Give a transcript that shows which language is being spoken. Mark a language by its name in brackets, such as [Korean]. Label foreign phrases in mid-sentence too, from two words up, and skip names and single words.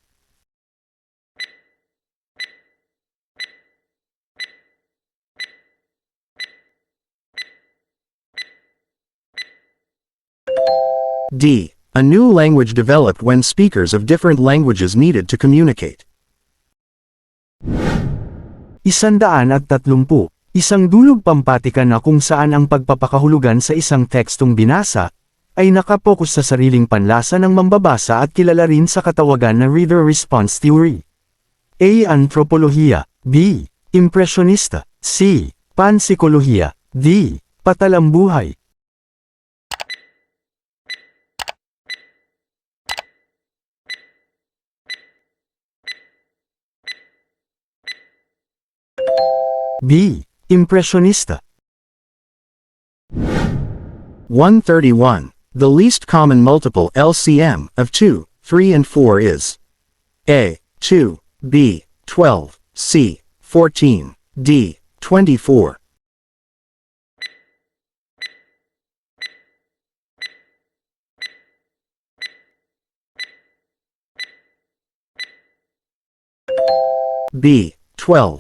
[English] D. A new language developed when speakers of different languages needed to communicate. 130. [Filipino] Isang dulog pampatikan na kung saan ang pagpapakahulugan sa isang tekstong binasa ay nakapokus sa sariling panlasa ng mambabasa at kilala rin sa katawagan na [English] reader response theory. [Filipino] A. Antropolohiya. B. Impresyonista. C. Pansikolohiya. D. Patalambuhay. B. Impresyonista. 131. [English] The least common multiple LCM of 2, 3 and 4 is A. 2, B. 12, C. 14, D. 24. B. 12.